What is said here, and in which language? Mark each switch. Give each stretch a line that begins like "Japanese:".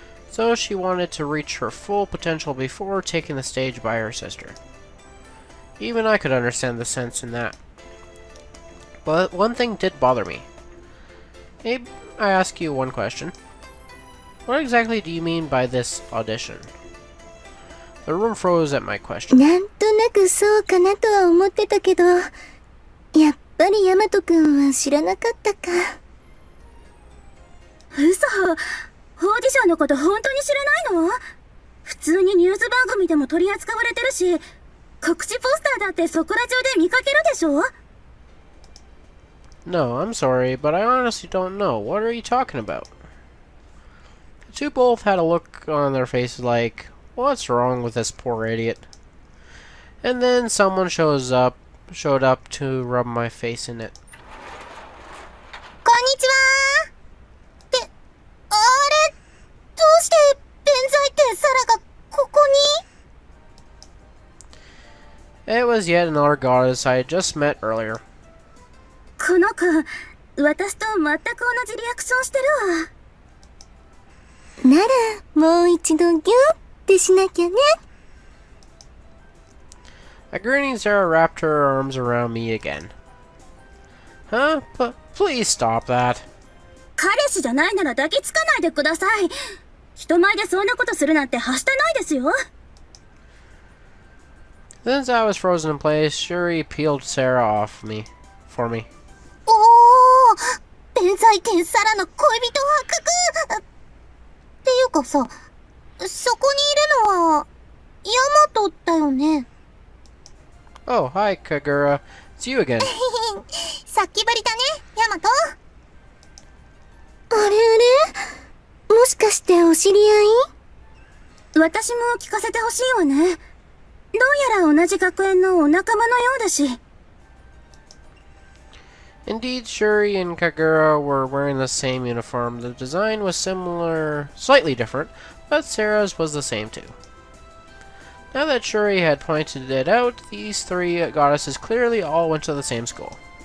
English: So she wanted to reach her full potential before taking the stage by her sister. Even I could understand the sense in that. But one thing did bother me. Abe, I ask you one question. What exactly do you mean by this audition? The room froze at my question.
Japanese: なんとなくそうかなとは思ってたけど、やっぱりヤマト君は知らなかったか。嘘。オーディションのこと本当に知らないの？普通にニュース番組でも取り扱われてるし、告知ポスターだってそこら中で見かけるでしょ？
English: No, I'm sorry, but I honestly don't know. What are you talking about? The two both had a look on their faces like, what's wrong with this poor idiot? And then someone showed up to rub my face in it.
Japanese: こんにちはー。あれ、どうして弁財天サラがここに？
English: It was yet another goddess I had just met earlier.
Japanese: この子、私と全く同じリアクションしてるわ。なら、もう一度ギュッてしなきゃね。
English: A grinning Sarah wrapped her arms around me again. Huh? Please stop that.
Japanese: 彼氏じゃないなら抱きつかないでください。人前でそんなことするなんてはしたないですよ。
English: Since I was frozen in place, Shuri peeled Sarah off for me.
Japanese: おー、天才剣サラの恋人発覚。っていうかさ、そこにいるのはヤマトだよね。
English: Oh, hi, Kagura. It's you again.
Japanese: さっきぶりだね、ヤマト。あれあれ、もしかしてお知り合い？私も聞かせてほしいわね。どうやら同じ学園のお仲間のようだし。
English: Indeed, Shuri and Kagura were wearing the same uniform. The design was similar, slightly different, but Sarah's was the same too. Now that Shuri had pointed it out, these three goddesses clearly all went to the same school.